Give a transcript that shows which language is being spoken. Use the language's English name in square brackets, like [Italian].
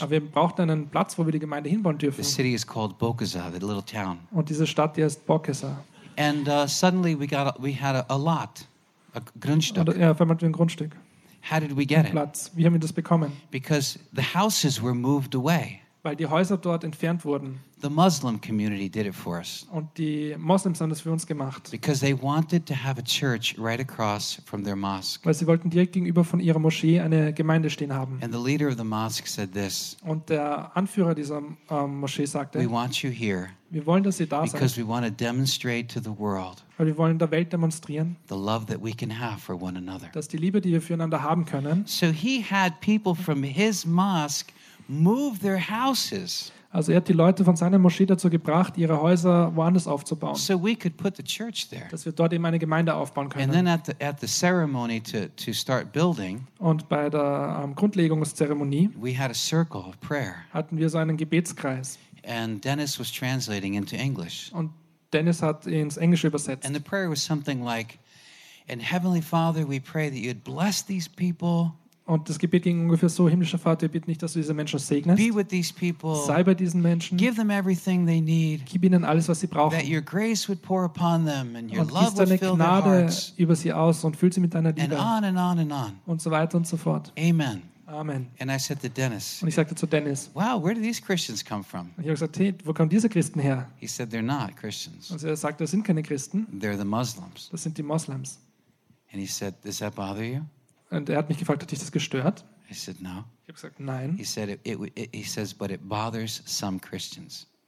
[German] Aber wir brauchten einen Platz, wo wir die Gemeinde hinbauen dürfen. [English] The city is called Bokasa, the little town. [German] Und diese Stadt hier ist Bokasa. [English] And suddenly we had a lot, a Grundstück. [German] Und, ja, auf einmal hatten wir ein Grundstück. [English] How did we get [German] it? Wie haben wir das bekommen? [English] Because the houses were moved away. [German] Weil die Häuser dort entfernt wurden. [English] The Muslim community did it for us. [German] Und die Moslems haben das für uns gemacht. [English] Because they wanted to have a church right across from their mosque. [German] Weil sie wollten direkt gegenüber von ihrer Moschee eine Gemeinde stehen haben. [English] And the leader of the mosque said this. [German] Und der Anführer dieser Moschee sagte: [English] We want you here. [German] Wir wollen, dass ihr da seid. [English] Because we want to demonstrate to the world. [German] Weil wir wollen der Welt demonstrieren. [English] The love that we can have for one another. [German] Dass die Liebe, die wir füreinander haben können. [English] So he had people from his mosque move their houses. [German] Also er hat die Leute von seiner Moschee dazu gebracht, ihre Häuser woanders aufzubauen. [English] So we could put the church there. [German] Dass wir dort eben eine Gemeinde aufbauen können. [English] And then at the ceremony to start building. [German] Und bei der Grundlegungszeremonie. [English] We had a circle of prayer. [German] Hatten wir so einen Gebetskreis. [English] And Dennis was translating into English. [German] Und Dennis hat ins Englische übersetzt. [English] And the prayer was something like, "And Heavenly Father, we pray that you'd bless these people." [German] Und das Gebet ging ungefähr so: Himmlischer Vater, wir bitten dich, dass du diese Menschen segnest. [English] Be with these people. [German] Sei bei diesen Menschen. [English] Give them everything they need. [German] Gib ihnen alles, was sie brauchen. [English] That your grace would pour upon them and your [German] und [English] love [German] deine [English] would [German] Gnade [English] fill their hearts. [German] Über sie aus und füll sie mit deiner Liebe. [English] And on and on and on. [German] Und so weiter und so fort. [English] Amen. [German] Amen. [English] And I said to Dennis. [German] Und ich sagte zu Dennis. [English] Wow, where do these Christians come from? [German] Und ich habe gesagt, hey, wo kommen diese Christen her? [English] He said, they're not Christians. [German] Und er sagte, das sind keine Christen. [English] They're the Muslims. [German] Das sind die Moslems. [English] And he said, does that bother you? [German] Und er hat mich gefragt, hat dich das gestört? [English] I said, no. [German] Ich habe gesagt, nein. [English] He said, he says, but it bothers some Christians.